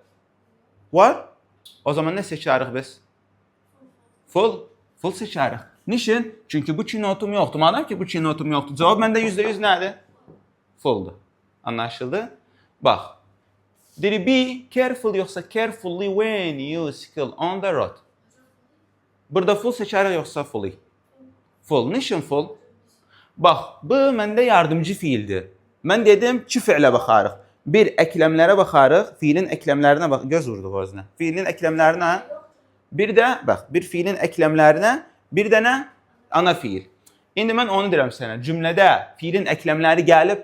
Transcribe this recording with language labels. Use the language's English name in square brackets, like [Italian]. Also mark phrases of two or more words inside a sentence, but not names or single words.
[Azerbaijani] Var. O zaman nə seçərik biz? Full seçərik. Niçin? Çünki bu iki notum yoxdur. Madem ki bu iki notum yoxdur, cavab məndə %100 nədir? Fulldur. Anlaşıldı? Bax. [English] Did be careful yoxsa carefully when you cycle on the road? [Azerbaijani] Burada full seçərik yoxsa fully? Full. Niçin full? Bax, bu məndə yardımcı fiildir. Mən dedim iki fiilə baxarıq. Bir, eklemlərə baxarıq. Fiilin eklemlərinə bax. Göz vurduq özünə. Fiilin eklemlərinə. Bir də, bax, bir fiilin eklemlərinə, bir də nə? Ana fiil. İndi mən onu deyirəm sənə. Cümlədə fiilin eklemləri gəlib.